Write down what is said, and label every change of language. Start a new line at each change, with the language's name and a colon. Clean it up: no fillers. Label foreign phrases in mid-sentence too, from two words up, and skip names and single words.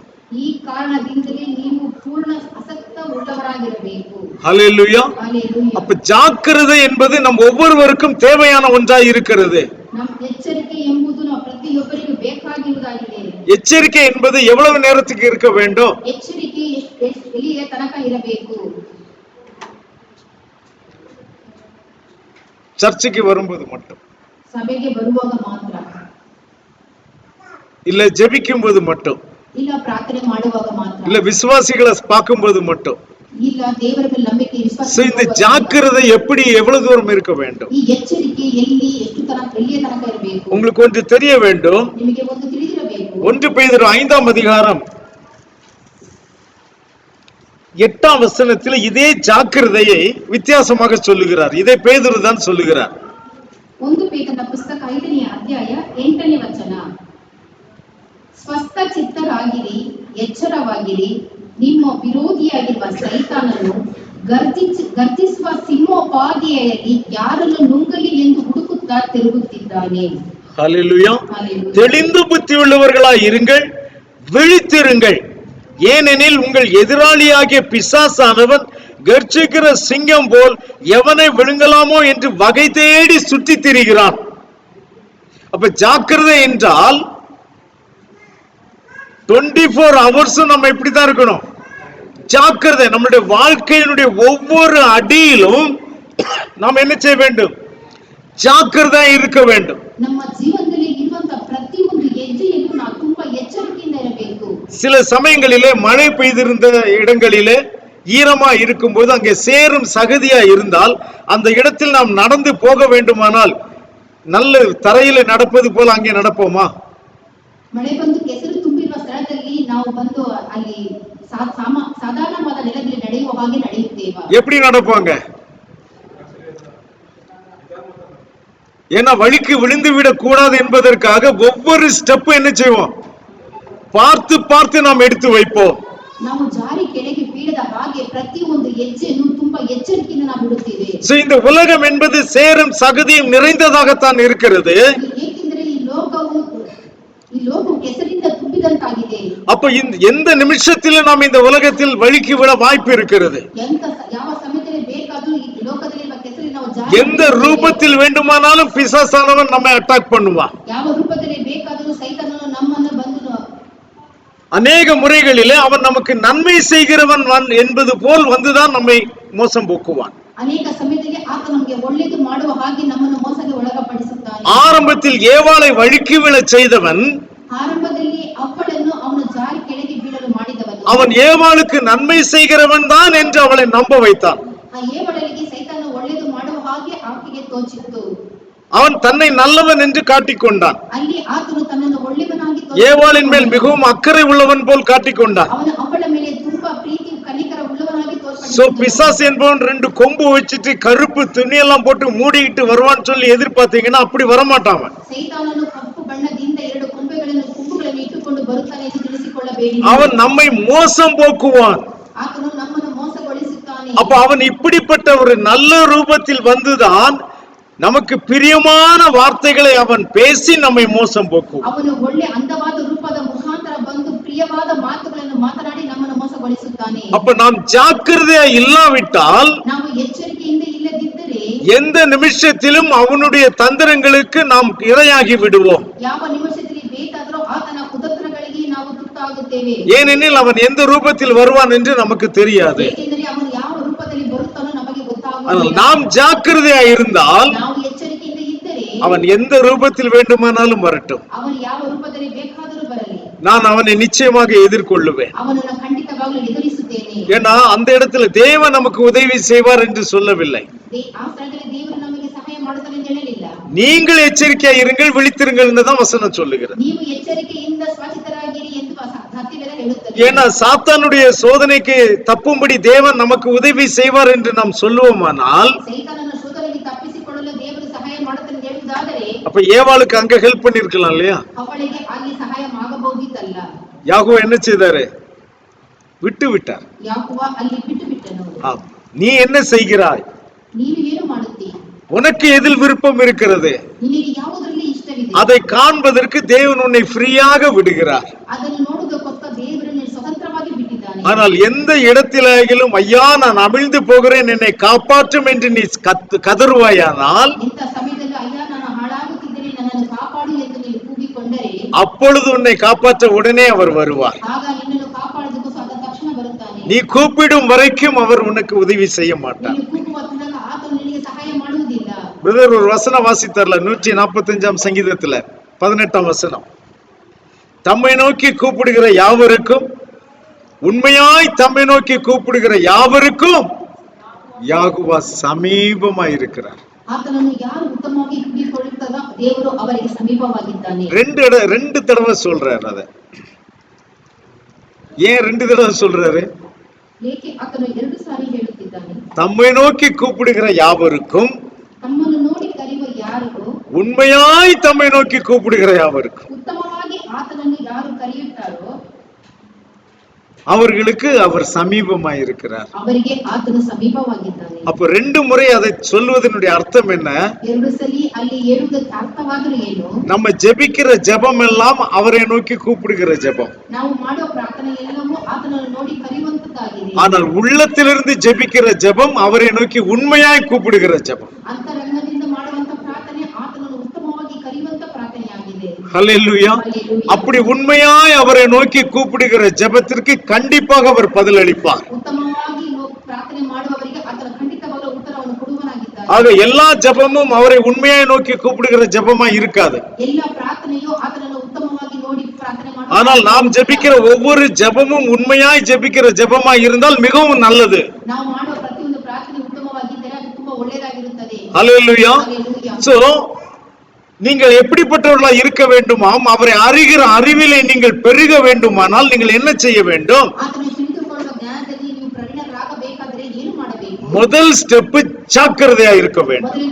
Kannada: ಈ ಕಾರಣದಿಂದಲೇ ನೀವು ಪೂರ್ಣ ಆಸಕ್ತ உள்ளவராಗಿರಬೇಕು.
Tamil: ஹல்லேலூயா.
Kannada: ಹಲ್ಲೆಲೂಯಾ.
Tamil: அப்ப ஜாக்கிரதை என்பது நம் ஒவ்வொருவருக்கும் தேவையான ஒன்றாய் இருக்கிறது.
Kannada: ನಮ್ಮ ಎಚ್ಚರಿಕೆ ಎಂಬುದು ನಾವು ಪ್ರತಿಯೊಬ್ಬರಿಗೂ ಬೇಕಾಗಿರುವುದಾಗಿದೆ.
Tamil: எச்சரிக்கை என்பது எவ்வளவு நேரத்துக்கு இருக்க வேண்டும்?
Kannada: ಎಚ್ಚರಿಕೆ ಎಲ್ಲಿಯ ತನಕ ಇರಬೇಕು?
Tamil: சர்ச்சுக்கு வரும்போது மட்டும்
Kannada: ಸಭೆಗೆ ಬರುವಾಗ ಮಾತ್ರ,
Tamil: இல்ல ஜெபிக்கும் போது மட்டும்,
Kannada: ಇಲ್ಲ ಪ್ರಾರ್ಥನೆ ಮಾಡುವಾಗ ಮಾತ್ರ,
Tamil: இல்ல விசுவாசிகளை பார்க்கும்போது மட்டும்.
Kannada: ಇಲ್ಲ ದೇವರ ಮೇಲೆ ನಂಬಿಕೆ
Tamil: So, இந்த ஜாக்கிரதை எப்படி எவ்வளவு தூரம் இருக்க வேண்டும்?
Kannada: ಈ ಎಚ್ಚರಿಕೆ ಎಲ್ಲಿ ಎಲ್ಲಿಯ ತನಕ ಇರಬೇಕು?
Tamil: உங்களுக்கு ஒன்று தெரிய வேண்டும்.
Kannada: ನಿಮಗೆ ಒಂದು ತಿಳಿದಿರಬೇಕು.
Tamil: 1 பேதுரு 5ஆம் அதிகாரம் 8ஆம் வசனத்தில் இதே ஜாக்கிரதையை வித்தியாசமாக சொல்லுகிறார். இதை பேதுரு தான் சொல்லுகிறார்.
Kannada: 1 ಪೇತ್ರನ ಪುಸ್ತಕ 5ನೇ ಅಧ್ಯಾಯ 8ನೇ ವಚನ, ಸ್ವಸ್ಥ ಚಿತ್ತರಾಗಿರಿ, ಎಚ್ಚರವಾಗಿರಿ, ನಿಮ್ಮ ವಿರೋಧಿಯಾಗಿರುವ ಸೈತಾನನು ಗರ್ಜಿಸುವ ಸಿಂಹೋಪಾದಿಯಾಗಿ ಯಾರನ್ನು ನುಂಗಲಿ ಎಂದು ಹುಡುಕುತ್ತಾ ತಿರುಗುತ್ತಿದ್ದಾನೆ.
Tamil: ஹல்லேலூயா.
Kannada: ಹಲ್ಲೆಲೂಯಾ.
Tamil: தெளிந்து புத்தி உள்ளவர்களாய் இருங்கள், விழித்திருங்கள். ஏனெனில் உங்கள் எதிராளியாகிய பிசாசானவன் கர்ஜிக்கிற சிங்கம் போல் எவனை விழுங்கலாமோ என்று வகை தேடி சுற்றி திரிகிறான். அப்ப ஜாக்கிரதை என்றால் 24 ஹவர்ஸும் நம்ம இப்படித்தான் இருக்கணும். ஜாக்கிரதை, நம்மளுடைய வாழ்க்கையினுடைய ஒவ்வொரு அடியிலும் நாம் என்ன செய்ய வேண்டும்? ஜாக்கிரதை இருக்க வேண்டும்.
Kannada: ನಮ್ಮ ಜೀವನದಲ್ಲಿ ಇರುವಂತ ಪ್ರತಿಯೊಂದು ಹೆಜ್ಜೆಯಲ್ಲೂ ನಾವು ತುಂಬಾ ಎಚ್ಚರಿಕೆಯಿಂದ ಇರಬೇಕು.
Tamil: சில சமயங்களிலே மழை பெய்திருந்த இடங்களிலே ஈரமா இருக்கும்போது அங்கே சேரும் சகதியா இருந்தால் அந்த இடத்தில் நாம் நடந்து போக வேண்டுமானால் நல்ல தரையில நடப்பது போல அங்கே நடப்போமா?
Kannada: ಮಳೆ ಬಂದು ಕೆಸರು ತುಂಬಿರುವ ಸ್ಥಳದಲ್ಲಿ ನಾವು ಬಂದು ಅಲ್ಲಿ ಸಾಧಾರಣವಾದ ನೆಲದಲ್ಲಿ ನಡೆಯುವ ಹಾಗೆ ನಡೆಯುತ್ತೇವೆ.
Tamil: எப்படி நடப்பாங்க? ஏன்னா வழிக்கு விழுந்து விடக் கூடாது என்பதற்காக ஒவ்வொரு ஸ்டெப் என்ன செய்வோம்? பார்த்து பார்த்து நாம் எடுத்து வைப்போம்.
Kannada: ನಾವು ಜಾರಿ ಕೆಳಗೆ ಬೀಳದ ಹಾಗೆ ಪ್ರತಿಯೊಂದು ಹೆಜ್ಜೆಯನ್ನು ತುಂಬಾ ಎಚ್ಚರಿಕೆಯಿಂದ ನಾವು ಬಿಡುತ್ತೇವೆ.
Tamil: இந்த உலகம் என்பது சேரும் சகதியும் நிறைந்ததாகத்தான் இருக்கிறது.
Kannada: ಏಕೆಂದರೆ ಈ ಲೋಕವು ಕೆಸರಿಂದ ತುಂಬಿದಂತಾಗಿದೆ.
Tamil: அப்ப எந்த நிமிஷத்திலும் நாம் இந்த உலகத்தில் வழிக்கு விட வாய்ப்பு இருக்கிறது.
Kannada: ಯಾವ ಸಮಯದಲ್ಲಿ ಬೇಕಾದರೂ ಈ ಲೋಕದಲ್ಲಿರುವ ಕೆಸರಿಗೆ ನಾವು ಜಾರಿ
Tamil: எந்த ரூபத்தில் வேண்டுமானாலும் பிசாசானவன் நம்மை அட்டாக் பண்ணுவான்.
Kannada: ಯಾವ ರೂಪದಲ್ಲಿ ಬೇಕಾದರೂ ಸೈತಾನನು ನಮ್ಮನ್ನು ಬಂದು
Tamil: அநேக முறைகளிலே அவன் நமக்கு நன்மை செய்கிறவன் என்பது போல் வந்துதான் நம்மை மோசம் போக்குவான்.
Kannada: ಅನೇಕ ಸಮಯದಲ್ಲಿ ಆತ ನಮಗೆ ಒಳ್ಳೆಯದು ಮಾಡುವ ಹಾಗೆ ನಮ್ಮನ್ನು ಮೋಸಕ್ಕೆ ಒಳಪಡಿಸುತ್ತಾನೆ.
Tamil: ஆரம்பத்தில் ஏவாளை வழிக்கு விழச் செய்தவன்,
Kannada: ಆರಂಭದಲ್ಲಿ ಅವಳನ್ನು ಅವನು ಜಾರಿ ಕೆಳಗೆ ಬೀಳಲು ಮಾಡಿದವನು,
Tamil: அவன் ஏவாளுக்கு நன்மை செய்கிறவன் தான் என்று அவளை நம்ப வைத்தான்.
Kannada: ಆ ಏವಾಳಿಗೆ ಸೈತಾನ ಒಳ್ಳೆಯದು ಮಾಡುವ ಹಾಗೆ ಆಕೆಗೆ ತೋಚಿತ್ತು.
Tamil: அவன் தன்னை நல்லவன் என்று காட்டிக்கொண்டான்.
Kannada: ಅಲ್ಲಿ ಆತನು ತನ್ನನ್ನು ಒಳ್ಳೆಯವನಾಗಿ
Tamil: ஏவாளின் மேல் மிகவும் அக்கறை உள்ளவன் போல் காட்டிக்கொண்டான்.
Kannada: ಅವನು ಅವಳ ಮೇಲೆ ತುಂಬಾ ಪ್ರೀತಿ ಕನಿಕರ உள்ளவனாಗಿ ತೋರ್ಪಡಿಸಿದನು.
Tamil: பிசாசு என்பவன் 2 கொம்பு வச்சிட்டு கருப்பு துணியெல்லாம் போட்டு மூடிக்கிட்டு வருவான்னு சொல்லி எதிர்பார்த்தீங்கன்னா அப்படி வரமாட்டான்.
Kannada: ಸೈತಾನನು ಕಪ್ಪು ಬಣ್ಣದಿಂದ 2 ಕೊಂಬುಗಳನ್ನು ಇಟ್ಟುಕೊಂಡು ಬರುತ್ತಾನೆ ಎಂದು ತಿಳಿಸಿಕೊಳ್ಳಬೇಡಿ.
Tamil: அவன் நம்மை மோசம் போக்குவான்.
Kannada: ಆತನು ನಮ್ಮನ್ನು ಮೋಸಗೊಳಿಸುತ್ತಾನೆ.
Tamil: அப்ப அவன் இப்படிப்பட்ட ஒரு நல்ல ரூபத்தில் வந்துதான் நமக்கு பிரியமான வார்த்தைகளை அவன் பேசி நம்மை மோசம் போக்குவான்.
Kannada: ಅವನು ಒಳ್ಳೆ ಅಂದವಾದ ರೂಪದ ಮುಖಾಂತರ ಬಂದು ಪ್ರಿಯವಾದ ಮಾತುಗಳನ್ನು ಮಾತನಾಡಿ ನಮ್ಮನ್ನು ಮೋಸಗೊಳಿಸುತ್ತಾನೆ.
Tamil: அப்ப நாம் ஜாக்கிரதையா இல்லாவிட்டால்,
Kannada: ನಾವು ಎಚ್ಚರಿಕೆಯಿಂದ ಇಲ್ಲದಿದ್ದರೆ
Tamil: எந்த நிமிஷத்திலும் அவனுடைய தந்திரங்களுக்கு நாம் இரையாகி விடுவோம்.
Kannada: ಯಾವ ನಿಮಿಷದಲ್ಲಿ ಬೇಕಾದರೂ ಆತನ ಕುತಂತ್ರಗಳಿಗೆ ನಾವು ತುತ್ತಾಗುತ್ತೇವೆ.
Tamil: ஏனெனில் அவன் எந்த ரூபத்தில் வருவான் என்று நமக்கு தெரியாது.
Kannada: ಏಕೆಂದರೆ ಅವನು ಯಾವ ರೂಪದಲ್ಲಿ ಬರುತ್ತಾನೋ ನಮಗೆ ಗೊತ್ತಾಗುವುದಿಲ್ಲ.
Tamil: நாம் ஜாக்கிரதையா இருந்தால்
Kannada: ನಾವು ಎಚ್ಚರಿಕೆಯಿಂದ ಇದ್ದರೆ
Tamil: அவன் எந்த ரூபத்தில் வேண்டுமானாலும் வரட்டும்,
Kannada: ಅವನು ಯಾವ ರೂಪದಲ್ಲಿ ಬೇಕಾದರೂ ಬರಲಿ,
Tamil: நான் அவனை நிச்சயமாக எதிர்கொள்ளுவேன்.
Kannada: ಅವನನ್ನು ಖಂಡಿತವಾಗಲೂ ಎದುರಿಸುತ್ತೇನೆ.
Tamil: ஏன்னா அந்த இடத்துல தேவன் நமக்கு உதவி செய்வார் என்று சொல்லவில்லை.
Kannada: ಆ ಸ್ಥಳದಲ್ಲಿ ದೇವರು ನಮಗೆ ಸಹಾಯ ಮಾಡುತ್ತಾನೆ ಎಂದು ಹೇಳಲಿಲ್ಲ.
Tamil: நீங்கள் எச்சரிக்கையா இருங்கள், விழித்திருங்கள் என்றுதான் வசனம் சொல்லுகிறது.
Kannada: ನೀವು ಎಚ್ಚರಿಕೆಯಿಂದ ಸ್ವಚಿತರಾಗಿರಿ ಎಂದು ಸತ್ಯವೇದ ಹೇಳುತ್ತದೆ.
Tamil: ஏன்னா சாத்தானுடைய சோதனைக்கு தப்பும்படி தேவன் நமக்கு உதவி செய்வார் என்று நாம் சொல்லுவோமானால்,
Kannada: ಸೈತಾನನ ಶೋಧನೆಗೆ ತಪ್ಪಿಸಿಕೊಳ್ಳಲು ದೇವರು ಸಹಾಯ ಮಾಡುತ್ತಾನೆ ಎಂದು ಹೇಳುವುದಾದರೆ,
Tamil: அப்ப ஏவாளுக்கு அங்க ஹெல்ப் பண்ணிருக்கலாம் இல்லையா?
Kannada: ಅವಳಿಗೆ ಅಲ್ಲಿ ಸಹಾಯ ಆಗಬಹುದಿತ್ತಲ್ಲ.
Tamil: யாகோவா என்ன செய்தாரு? விட்டு விட்டார்.
Kannada: ಯಾಕೋವ ಅಲ್ಲಿ ಬಿಟ್ಟು ಬಿಟ್ಟನು.
Tamil: நீ என்ன செய்கிறாய்?
Kannada: ನೀನು ಏನು ಮಾಡುತ್ತೀ?
Tamil: உனக்கு எதில் விருப்பம் இருக்கிறது?
Kannada: ನಿನಗೆ ಯಾವುದರಲ್ಲಿ ಇಷ್ಟವಿದೆ?
Tamil: அதை காண்பதற்கு தேவன் உன்னை ஃப்ரீயாக விடுகிறார்.
Kannada: ಅದನ್ನು ನೋಡುವುದಕ್ಕೋಸ್ಕರ ದೇವರು ನಿನ್ನನ್ನು ಸ್ವತಂತ್ರವಾಗಿ ಬಿಟ್ಟಿದ್ದಾನೆ.
Tamil: ஆனால் எந்த இடத்திலும் ஐயா நான் அமிழ்ந்து போகிறேன் என்னை காப்பாற்றும் என்று நீ கதறுவாயானால்,
Kannada: ಇಂಥ ಸಮಯದಲ್ಲಿ ಅಯ್ಯ ನಾನು ಹಾಳಾಗುತ್ತಿದ್ದೇನೆ ನನ್ನನ್ನು ಕಾಪಾಡು ಎಂದು ನೀನು ಕೂಗಿಕೊಂಡರೆ,
Tamil: அப்பொழுது உன்னை காப்பாற்ற உடனே அவர் வருவார்.
Kannada: ಆಗ ನಿನ್ನನ್ನು ಕಾಪಾಡುವುದಕ್ಕೂ ಆತ ತಕ್ಷಣ ಬರುತ್ತಾನೆ.
Tamil: நீ கூப்பிடும் வரைக்கும் அவர் உனக்கு உதவி செய்ய மாட்டார்.
Kannada: ನೀನು ಕೂಗುವ ತನಕ ಆತನು ನಿನಗೆ ಸಹಾಯ ಮಾಡುವುದಿಲ್ಲ.
Tamil: பிரதர் ஒரு வசனம் வாசித்தார்ல 145ஆம் சங்கீதத்துல 18ஆம் வசனம், தம்மை நோக்கி கூப்பிடுகிற யாவருக்கும், உண்மையாய் தம்மை நோக்கி கூப்பிடுகிற யாவருக்கும் யாகுவா சமீபமாய் இருக்கிறார்.
Kannada: ಆತನನ್ನು ಯಾರು ಉತ್ತಮವಾಗಿ ಕೂಗಿಕೊಳ್ಳುತ್ತಾರೋ ದೇವರು ಅವರಿಗೆ ಸಮೀಪವಾಗಿದ್ದಾನೆ.
Tamil: ரெண்டு தடவை சொல்றாரு. அத ஏன் 2 தடவை சொல்றாரு?
Kannada: ಏಕೆ ಆತನು 2 ಸಾರಿ ಹೇಳುತ್ತಿದ್ದಾನೆ?
Tamil: தம்மை நோக்கி கூப்பிடுகிற யாவருக்கும்,
Kannada: ತಮ್ಮನ್ನು ನೋಡಿ ಕರೆಯುವ ಯಾರಿಗೂ,
Tamil: உண்மையாய் தம்மை நோக்கி கூப்பிடுகிற யாவருக்கும்,
Kannada: ಉತ್ತಮವಾಗಿ ಆತನನ್ನು ಯಾರು ಕರೆಯುತ್ತಾರೋ
Tamil: அவர்களுக்கு அவர் சமீபமாய் இருக்கிறார்.
Kannada: ಅವರಿಗೆ ಆತನು ಸಮೀಪವಾಗಿದ್ದಾನೆ.
Tamil: அப்ப 2 முறை அதை சொல்வதனுடைய அர்த்தம் என்ன?
Kannada: 2 ಸಲಿ ಅಲ್ಲಿ ಹೇಳುವುದಕ್ಕೆ ಅರ್ಥವಾದರೂ ಏನು?
Tamil: நம்ம ஜெபிக்கிற ஜெபம் எல்லாம் அவரை நோக்கி கூப்பிடுகிற ஜெபம்.
Kannada: ನಾವು ಮಾಡುವ ಪ್ರಾರ್ಥನೆ ಎಲ್ಲವೂ ಆತನನ್ನು ನೋಡಿ ಕರೆಯುವಂತದ್ದಾಗಿದೆ.
Tamil: ஆனால் உள்ளத்திலிருந்து ஜெபிக்கிற ஜெபம் அவரை நோக்கி உண்மையாய் கூப்பிடுகிற ஜெபம்.
Kannada: ಅಂತರಂಗದಿಂದ ಮಾಡುವಂತ ಪ್ರಾರ್ಥನೆ ಆತನನ್ನು ಉತ್ತಮವಾಗಿ ಕರೆಯುವಂತ ಪ್ರಾರ್ಥನೆಯಾಗಿದೆ.
Tamil: ஹல்லேலூயா. அப்படி உண்மையாய் அவரை நோக்கி கூப்பிடுகிற ஜெபத்திற்கு கண்டிப்பாக அவர் பதில் அளிப்பார்.
Kannada: ಉತ್ತಮವಾಗಿ ಪ್ರಾರ್ಥನೆ ಮಾಡುವವರಿಗೆ ಆತನ ಖಂಡಿತವಾದ ಉತ್ತರವನ್ನು ಕೊಡುವನಾಗಿದ್ದಾನೆ.
Tamil: ஆக எல்லா ஜெபமும் அவரை உண்மையாய் நோக்கி கூப்பிடுகிற ஜெபமா இருக்காது.
Kannada: ಎಲ್ಲ ಪ್ರಾರ್ಥನೆಯು ಆತನನ್ನು ಉತ್ತಮವಾಗಿ ನೋಡಿ ಪ್ರಾರ್ಥನೆ
Tamil: ஆனால் நாம் ஜெபிக்கிற ஒவ்வொரு ஜெபமும் உண்மையாய் ஜெபிக்கிற ஜெபமாய் இருந்தால் மிகவும் நல்லது.
Kannada: ನಾವು ಮಾಡುವ ಪ್ರತಿಯೊಂದು ಪ್ರಾರ್ಥನೆ ಉತ್ತಮವಾಗಿದ್ದರೆ ಅದು ತುಂಬಾ ಒಳ್ಳೆಯದಾಗಿರುತ್ತದೆ.
Tamil: ஹல்லேலூயா. சோ நீங்கள் எப்படிப்பட்டவர்களா இருக்க வேண்டுமாம், அவரை அறிகிற அறிவிலே நீங்கள் பெருக வேண்டுமானால் நீங்கள் என்ன செய்ய வேண்டும்? முதல் ஸ்டெப் ஜாக்கிரதையா இருக்க வேண்டும்.